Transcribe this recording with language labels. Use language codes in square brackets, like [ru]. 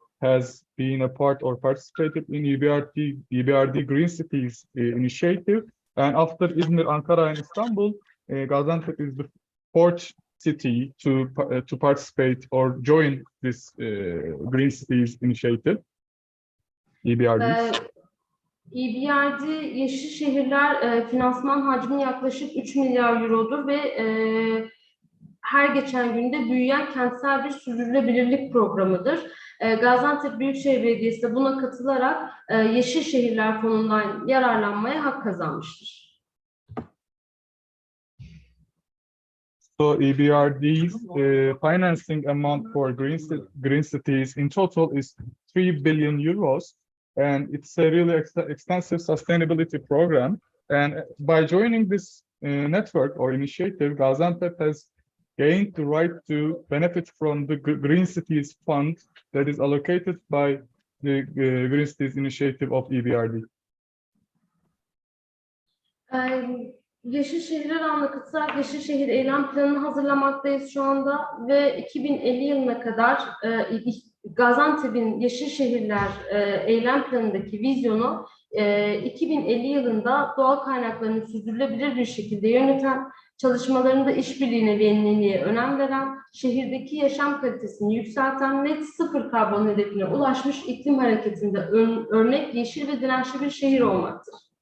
[en] has been a part or participated in EBRD Green Cities initiative. And after İzmir, Ankara, and Istanbul, Gaziantep is the fourth city to participate or join this Green Cities initiative. EBRD. [tr] EBRD Yeşil Şehirler finansman hacmi yaklaşık 3 milyar eurodur ve her geçen günde büyüyen kentsel bir sürdürülebilirlik programıdır. Gaziantep Büyükşehir Belediyesi de buna katılarak Yeşil Şehirler Fonu'ndan yararlanmaya hak kazanmıştır. [en] So EBRD's financing amount for green cities in total is 3 billion euros, and it's a really extensive sustainability program. And by joining this network or initiative, Gaziantep has gained the right to benefit from the Green Cities Fund that is allocated by the Green Cities Initiative of EBRD. [tr] Yeşil Şehirler Ağı'na katılarak Yeşil Şehir Eylem Planı'nı hazırlamaktayız şu anda ve 2050 yılına kadar Gaziantep'in Yeşil Şehirler Eylem Planı'ndaki vizyonu 2050 yılında doğal kaynaklarını sürdürülebilir bir şekilde yöneten, çalışmalarında işbirliğine ve yeniliğe önem veren, şehirdeki yaşam kalitesini yükselten, net sıfır karbon hedefine ulaşmış iklim hareketinde örnek, yeşil ve dirençli bir şehir olmaktır.